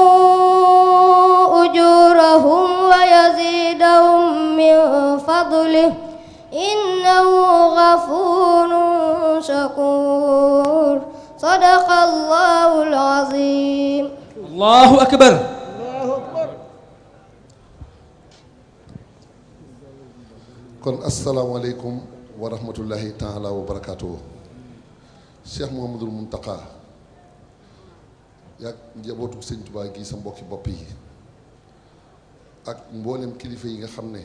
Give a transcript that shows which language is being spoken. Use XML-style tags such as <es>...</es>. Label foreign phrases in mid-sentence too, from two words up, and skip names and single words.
<ar>أجورهم ويزيدهم من فضله إنه غفور شكور صدق الله العظيم. الله أكبر.</ar> <wo>kon</wo> <ar>السلام عليكم ورحمة الله تعالى وبركاته.</ar> <wo>Cheikh Mouhamadul Mountakha yaag njabootu Sëñ Tuubaa gi sa mbokki bopp yi ak mboolem kilifa yi nga xam ne</wo>